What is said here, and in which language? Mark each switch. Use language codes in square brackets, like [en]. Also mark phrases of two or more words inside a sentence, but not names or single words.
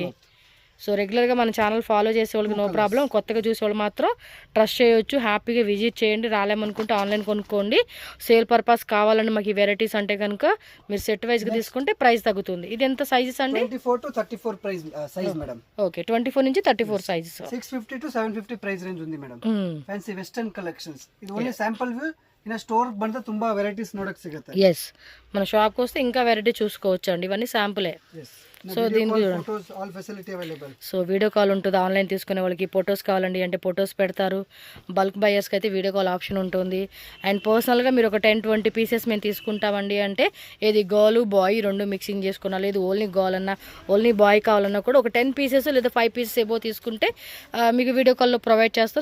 [te] సో రెగ్యులర్గా మన [en] channel follow [te] చేసే వాళ్ళకి [en] no problem, [te] కొత్తగా చూసే వాళ్ళు మాత్రం ట్రస్ట్ చేయొచ్చు. హ్యాపీగా విజిట్ చేయండి. రాలేమనుకుంటే ఆన్లైన్ కొనుక్కోండి. [en] sale purpose [te] కావాలంటే మాకు ఈ వెరైటీస్ అంటే కనుక మీరు [en] set wise [te] తీసుకుంటే ప్రైస్ తగ్గుతుంది. ఇది ఎంత సైజెస్ అండి? [en] 24 to 34 price size madam. [te] ఓకే, 24 నుంచి 34 సైజెస్. [en] 650 to 750 price range [te] ఉంది [en] madam. fancy western collections. [kn] ಇದು [en] only sample view. [kn] ಇನ್ನ ಸ್ಟೋರ್ ಬಂದ್ರೆ ತುಂಬಾ ವೆರೈಟೀಸ್ ನೋಡಕ್ ಸಿಗುತ್ತೆ. [te] ఎస్, మన షాప్కి వస్తే ఇంకా వెరైటీ చూసుకోవచ్చు అండి. ఇవన్నీ శాంపులే. సో దీనికి [en] all facility available. [te] సో [en] video call [te] ఉంటుంది. ఆన్లైన్ తీసుకునే వాళ్ళకి ఫొటోస్ కావాలండి అంటే ఫొటోస్ పెడతారు. [en] bulk buyers [te] అయితే [en] video call option [te] ఉంటుంది. అండ్ పర్సనల్గా మీరు ఒక 10-20 పీసెస్ మేము తీసుకుంటామండి అంటే ఏది [en] girl boy [te] రెండు మిక్సింగ్ చేసుకున్నా, లేదు [en] only girl [te] అన్నా [en] only boy [te] కావాలన్నా కూడా ఒక 10 పీసెస్ లేదా 5 పీసెస్ ఏవో తీసుకుంటే మీకు [en] video call provide [te] చేస్తారు.